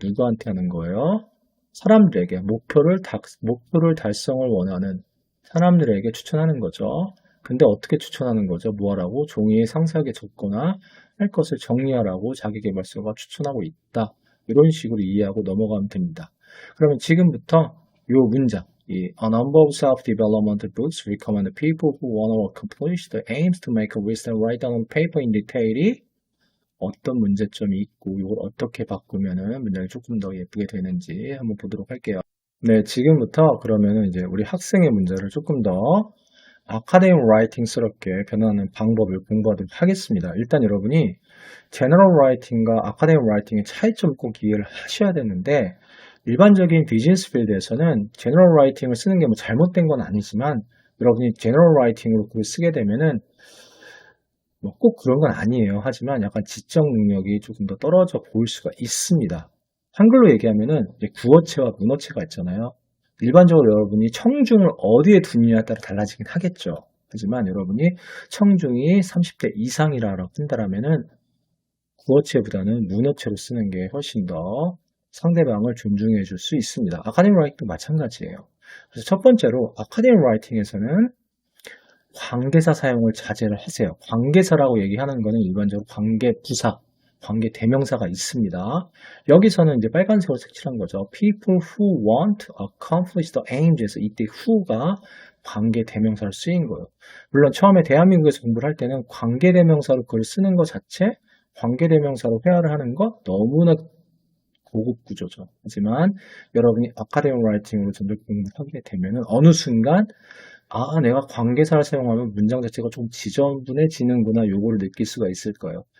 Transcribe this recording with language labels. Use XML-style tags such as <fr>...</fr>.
<ko>누구한테 하는 거예요? 사람들에게 목표를 달성을 원하는 사람들에게 추천하는 거죠. 근데 어떻게 추천하는 거죠? 뭐하라고? 종이에 상세하게 적거나 할 것을 정리하라고 자기계발서가 추천하고 있다. 이런 식으로 이해하고 넘어가면 됩니다. 그러면 지금부터 이 문장, 이</ko> <en>A number of self-development books recommend people who want to accomplish the aims to make a list and write down on paper in detail</en> <ko>이 어떤 문제점이 있고 이걸 어떻게 바꾸면은 문장이 조금 더 예쁘게 되는지 한번 보도록 할게요. 네, 지금부터 그러면은 이제 우리 학생의 문제를 조금 더 아카데믹 라이팅스럽게 변화하는 방법을 공부하도록 하겠습니다. 일단 여러분이 제너럴 라이팅과 아카데믹 라이팅의 차이점을 꼭 이해를 하셔야 되는데 일반적인 비즈니스 필드에서는 제너럴 라이팅을 쓰는 게 뭐 잘못된 건 아니지만 여러분이 제너럴 라이팅으로 글을 쓰게 되면은 뭐 꼭 그런 건 아니에요. 하지만 약간 지적 능력이 조금 더 떨어져 보일 수가 있습니다. 한글로 얘기하면은 이제 구어체와 문어체가 있잖아요. 일반적으로 여러분이 청중을 어디에 두느냐에 따라 달라지긴 하겠죠. 하지만 여러분이 청중이 30대 이상이라고 한다면은 구어체보다는 문어체로 쓰는 게 훨씬 더 상대방을 존중해 줄 수 있습니다. 아카데믹 라이팅도 마찬가지예요. 그래서 첫 번째로 아카데믹 라이팅에서는 관계사 사용을 자제를 하세요. 관계사라고 얘기하는 거는 일반적으로 관계부사, 관계대명사가 있습니다. 여기서는 이제 빨간색으로 색칠한 거죠.</ko> <en>People who want to accomplish the aims</en> <ko>에서 이때 who가 관계대명사로 쓰인 거예요. 물론 처음에 대한민국에서 공부를 할 때는 관계대명사로 글을 쓰는 것 자체, 관계대명사로 회화를 하는 것 너무나 고급 구조죠. 하지만 여러분이 아카데믹 라이팅으로 전공 공부하게 되면은 어느 순간 내가 관계사를 사용하면 문장 자체가 좀 지저분해지는구나 요거를 느낄 수가 있을 거예요.</ko>